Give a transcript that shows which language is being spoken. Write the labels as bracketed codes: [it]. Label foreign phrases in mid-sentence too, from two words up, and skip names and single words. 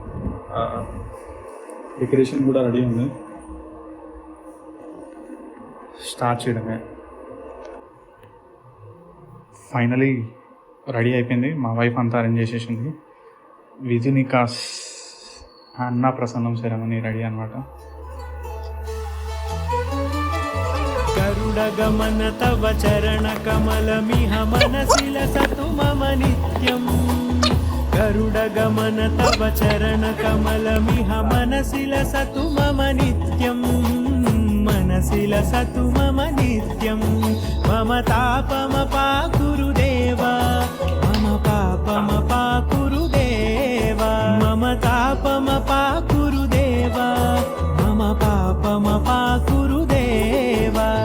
[te] డెకరేషన్ కూడా రెడీ ఉంది. స్టార్ట్ చేయడమే. [en] finally ready [te] అయిపోయింది. మా వైఫ్ అంతా అరేంజ్ చేసేసింది. విధినిక అన్నప్రసన్నం [en] ceremony ready [te] అనమాట. [sa] गरुडगमन तव चरणकमलमिह मनसि लसतु मम नित्यम् गरुडगमन तव चरणकमलमिह मनसि लसतु मम नित्यम् मनसि लसतु मम नित्यम् मम तापमपाकुरु देव मम पापमपाकुरु देव मम तापमपाकुरु देव मम पापमपाकुरु देव.